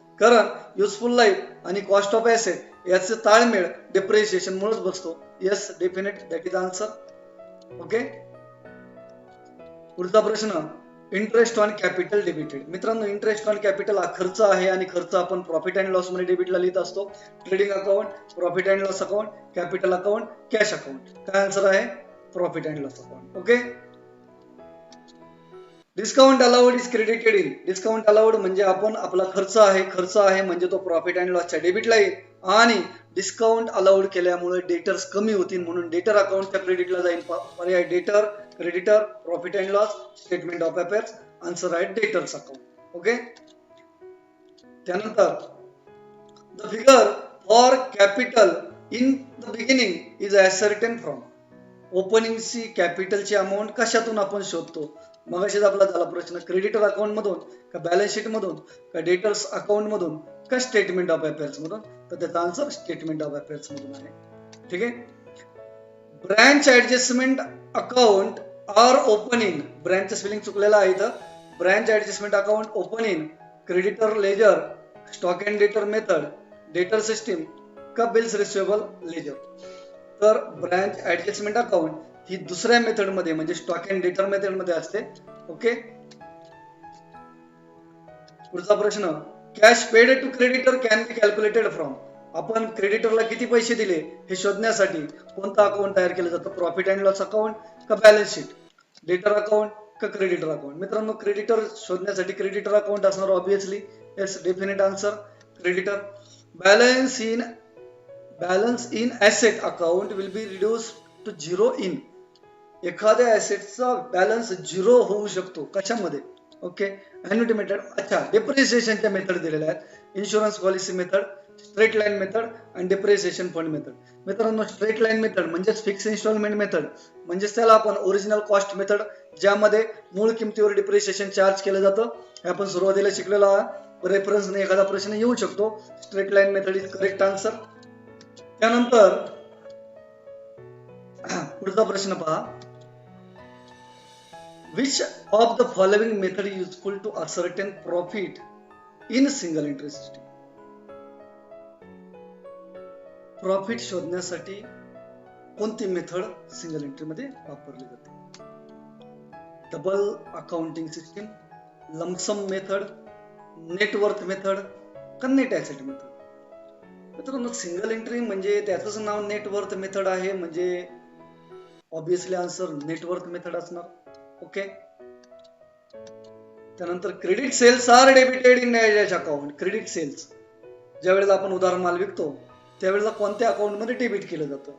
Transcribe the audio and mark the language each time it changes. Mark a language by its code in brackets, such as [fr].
[mr] कारण useful life आणि cost of asset याचे ताळमेळ डिप्रिशिएशन मुळेच बसतो. [en] Yes, definite, that is answer. Okay. पुढचा प्रश्न, interest on capital debited. [mr] मित्रांनो, इंटरेस्ट ऑन कॅपिटल हा खर्च आहे आणि खर्च आपण प्रॉफिट अँड लॉस मध्ये डेबिटला लिहित असतो. [en] Trading account, profit and loss account, capital account, cash account. [mr] काय आन्सर आहे? Profit and loss account. Okay. [en] Discount allowed is credited in. [mr] Discount allowed म्हणजे आपण आपला खर्च आहे म्हणजे तो प्रॉफिट अँड लॉसच्या डेबिटला येईल आणि डिस्काउंट अलाउड केल्यामुळे डेटर्स कमी होतील म्हणून डेटर अकाउंटच्या क्रेडिटला जाईल. [en] पर्याय debtor, creditor, profit and loss, statement of affairs. Answer आहे debtors account. Okay. त्यानंतर the figure for capital in the beginning is ascertain from. [mr] ओपनिंगची कॅपिटलची amount कशातून आपण शोधतो? मगाशीच आपला झाला प्रश्न, क्रेडिटर अकाउंट मधून का बॅलन्स शीट मधून का डेटर्स अकाउंट मधून का स्टेटमेंट ऑफ अफेअर्स मधून? तर त्याचा आन्सर स्टेटमेंट ऑफ अफेअर्स मधून आहे. ठीक आहे. [en] Branch adjustment account are open in. [mr] ब्रँचचं spelling चुकलेलं आहे इथं. [en] Branch adjustment account open in creditor ledger, stock and debtor method, debtor system का bills receivable ledger? [mr] तर ब्रँच ऍडजस्टमेंट अकाउंट ही दुसऱ्या मेथड मध्ये म्हणजे स्टॉक अँड डेटर मेथड मध्ये असते. ओके. [en] पुढचा प्रश्न, cash paid to creditor can be calculated from. [mr] आपण क्रेडिटरला किती पैसे दिले हे शोधण्यासाठी कोणता अकाउंट तयार केलं जातं? [en] Profit and loss account का balance sheet, debtor account का creditor account? [mr] मित्रांनो, क्रेडिटर शोधण्यासाठी क्रेडिटर अकाउंट असणार obviously. [en] Yes, definite answer creditor. Balance in asset account will be reduce to zero in. [mr] एखाद्या ऍसेटचा बॅलन्स झिरो होऊ शकतो कशामध्ये? ओके. ॲन्युटी मेथड. अच्छा, डिप्रिसिएशनच्या मेथड दिलेल्या आहेत. Insurance policy method, straight line method आणि डिप्रिसिएशन फंड मेथड. मित्रांनो, स्ट्रेट लाईन मेथड म्हणजेच फिक्स इन्स्टॉलमेंट मेथड म्हणजेच त्याला आपण ओरिजिनल कॉस्ट मेथड, ज्यामध्ये मूळ किमतीवर डिप्रिसिएशन चार्ज केलं जातं. हे आपण सुरुवातीला शिकलेलो आहोत. रेफरन्सने एखादा प्रश्न येऊ शकतो. [en] Straight line method is correct answer. [mr] त्यानंतर पुढचा प्रश्न पहा. [en] Which of the following method is useful to ascertain profit in single entry system? [mr] Profit शोधण्यासाठी कोणती मेथड सिंगल एंट्री मध्ये वापरली जाते? [en] Double accounting system, lump sum method, net worth method का net asset method? [mr] मित्रांनो, सिंगल एंट्री म्हणजे त्याचंच नाव नेटवर्थ मेथड आहे म्हणजे ऑब्विसली आन्सर नेटवर्थ मेथड असणार. ओके. त्यानंतर [en] Credit sales are debited in dash account. [mr] Credit cells ज्या वेळेला आपण उधार माल विकतो त्यावेळेला कोणत्या अकाउंट मध्ये डेबिट केलं जातं?